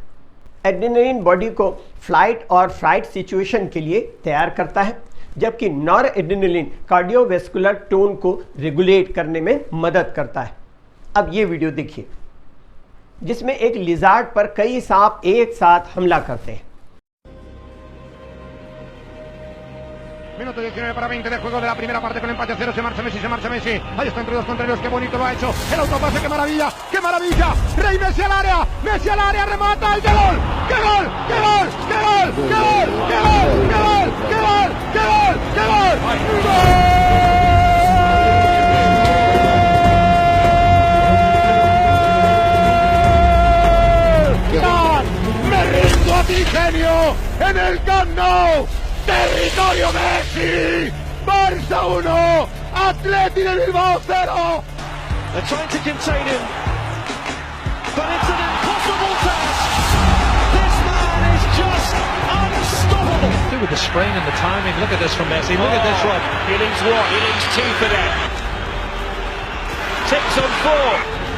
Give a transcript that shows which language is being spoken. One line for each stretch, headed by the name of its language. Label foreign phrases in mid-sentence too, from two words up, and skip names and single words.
English: adrenaline body
Hindi: को फ्लाइट और
English: fright situation
Hindi: के लिए तैयार करता है, जबकि
English: nor adrenaline cardiovascular tone
Hindi: को रेगुलेट करने में मदद करता है। अब ये वीडियो देखिए जिसमें एक लिजार्ड पर कई सांप एक साथ हमला करते हैं।
Spanish: Minuto 19 para 20 del juego de la primera parte con empate a 0. Se marcha Messi. Ahí está entre dos contrarios. Qué bonito lo ha hecho. El autopase, qué maravilla. ¡Qué maravilla! Rey Messi al área. Remata y ¡qué gol! ¡Qué gol! ¡Qué gol! ¡Qué gol! ¡Qué gol! ¡Qué gol! ¡Qué gol! ¡Qué gol! ¡Qué gol! ¡Qué gol! ¡Gol! ¡Me rindo a ti, genio! ¡En el Camp Nou! Territorio Messi, Barça 1, Atleti de Bilbao 0.
English: They're trying to contain him, but it's an impossible task. This man is just unstoppable. With the sprain and the timing, look at this from Messi. Look at this one. He leaves one. He leaves two for them. Tips on 4.